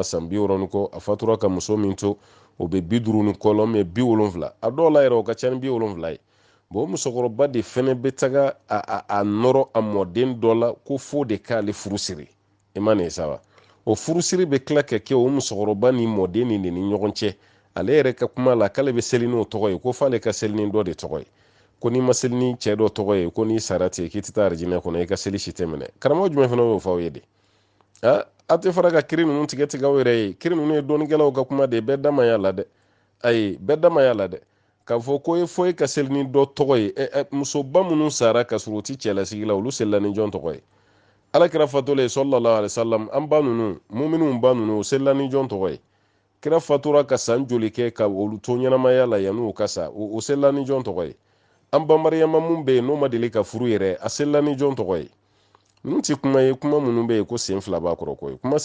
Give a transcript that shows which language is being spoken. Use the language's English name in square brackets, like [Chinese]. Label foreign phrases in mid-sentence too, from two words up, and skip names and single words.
[Bambara] san 60 ni kɔ a fatura ka muso min to o bɛ 50 ni kɔ la mɛ 70 a dɔw la yɛrɛ o ka ca ni 70 ye bon o musokɔrɔba de fɛnɛ bɛ taga a nɔrɔ a mɔden dɔ la ko fo de k'ale furu siri i ma nin sa wa o furu siri bɛ tila ka kɛ o musokɔrɔba ni mɔden ni ni ɲɔgɔn cɛ ale yɛrɛ ka kuma la k'ale bɛ seli n'o tɔgɔ ye ko f'ale ka seli ni dɔ de tɔgɔ ye ko n'i ma seli ni cɛ dɔ tɔgɔ ye ko n'i sara ten k'i tɛ taa arijinɛ kɔnɔ i ka seli si tɛ minɛ karamɔgɔ jumɛn fana y'o fɔ aw ye de a tɛ fara ka kiri ninnu tigɛ aw yɛrɛ ye kiri ninnu ye dɔnnikɛlaw ka kuma de bɛɛ damaya la dɛ ayi bɛɛ damaya la dɛ k'a fɔ ko fo e ka seli ni dɔ tɔgɔ ye musoba minnu sara ka sɔrɔ u tɛ cɛlasigi la olu selila ni jɔn tɔgɔ ye alakira fatɔlen [Arabic] صلى الله عليه وسلم [Bambara] an ba ninnu muminun ba ninnu u selila ni jɔn tɔgɔ ye kira fatura ka san joli kɛ ka olu to ɲɛnamaya la yan'u ka sa u selila ni jɔn tɔgɔ ye an ba mariyama mun bɛ yen n'o ma deli ka furu yɛrɛ a selila ni jɔn tɔgɔ ye ninnu tɛ kuma ye kuma minnu bɛ yen ko sen fila b'a kɔrɔ ko ye kuma